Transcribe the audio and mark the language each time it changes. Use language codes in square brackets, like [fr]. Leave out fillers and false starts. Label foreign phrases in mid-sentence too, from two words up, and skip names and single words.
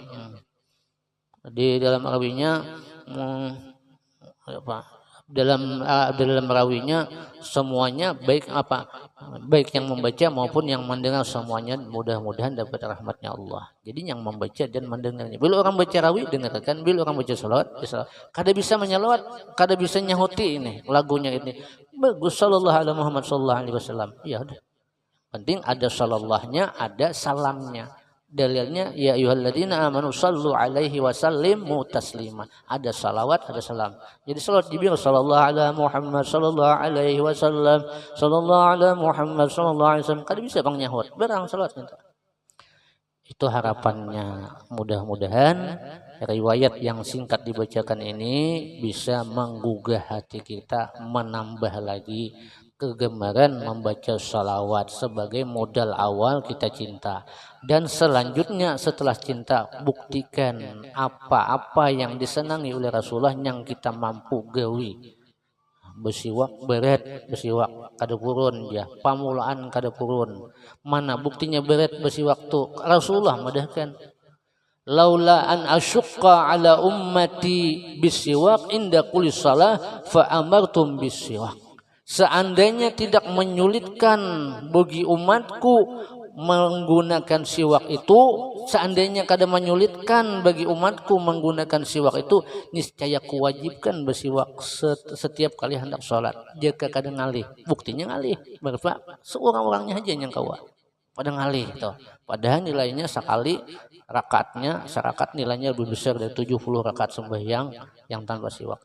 [id] Di dalam marawinya apa? Dalam merawinya semuanya baik baik yang membaca maupun yang mendengar semuanya mudah-mudahan dapat rahmatnya Allah. Jadi yang membaca dan mendengarnya, bila orang baca rawi dengarkan, bila orang baca salawat kada bisa menyalawat, kada bisa nyahuti ini lagunya ini bagus [ar] صلى الله عليه محمد صلى الله عليه وسلم. [id] Ya udah, penting ada salallahnya, ada salamnya. [ar] Dalilnya يا أيها الذين آمنوا صلوا عليه وسلموا تسليما. [id] Ada salawat, ada salam. Jadi salawat dibilang [ar] صلى الله على محمد صلى الله عليه وسلم, صلى الله على محمد صلى الله عليه وسلم. [bjn] Kada bisa bang nyahut, barang salawat minta. [id] Itu harapannya. Mudah-mudahan riwayat yang singkat dibacakan ini bisa menggugah hati kita, menambah lagi kegemaran membaca salawat sebagai modal awal kita cinta. Dan selanjutnya setelah cinta, buktikan apa-apa yang disenangi oleh Rasulullah yang kita mampu gawi. [bjn] Bersiwak berat, bersiwak kada purun ya, pamulaan kada purun. Mana buktinya berat bersiwak tu? Rasulullah madahkan. [ar] لولا أن أشق على أمتي بالسواك عند كل صلاة فأمرتم بالسواك. [id] Seandainya tidak menyulitkan bagi umatku menggunakan siwak itu, seandainya kada menyulitkan bagi umatku menggunakan siwak itu, niscaya kuwajibkan bersiwak setiap kali hendak sholat. [bjn] Jika kada ngalih, buktinya ngalih. [id] Berapa? Seorang-orangnya aja yang kawa pada ngalih itu. Padahal nilainya sekali rakaatnya, serakat nilainya lebih besar dari 70 rakaat sembahyang yang tanpa siwak.